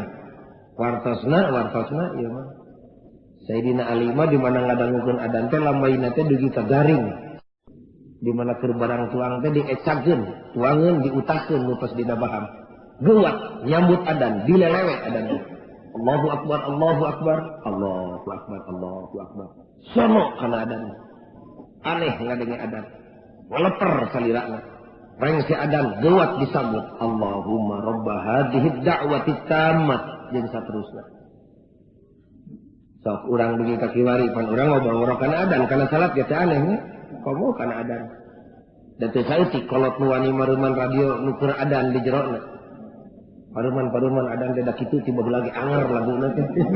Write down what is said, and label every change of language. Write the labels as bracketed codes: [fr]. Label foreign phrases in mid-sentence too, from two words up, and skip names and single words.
[su] Wartosna ieu mah. Sayyidina Ali mah di mana ngadangukeun adzan teh lambaina teh dugi ka garing. Di mana keur barang tuang teh diecakeun, tuangeun diutakeun nu tos dina baham. Geuwat nyambut adan, dilelewe adan. [ar] الله أكبر، الله أكبر، الله أكبر، الله أكبر. [su] Sono kana adan. Aneh ngadenge adan. Waleper salirana. Reng si adan geuwat disambut. [ar] اللهم رب هذه الدعوة التامة [su] jeung saterusna. Sok urang dugi ka kiwari pan urang ngobaworo kana adan kana salat ge teh aneh nya. Komo kana adan. Dan teu saeutik kolot nu wani maruman radio nu keur adan di jerona. Paruman adan teh da kitu tiba lagi anger laguna teh.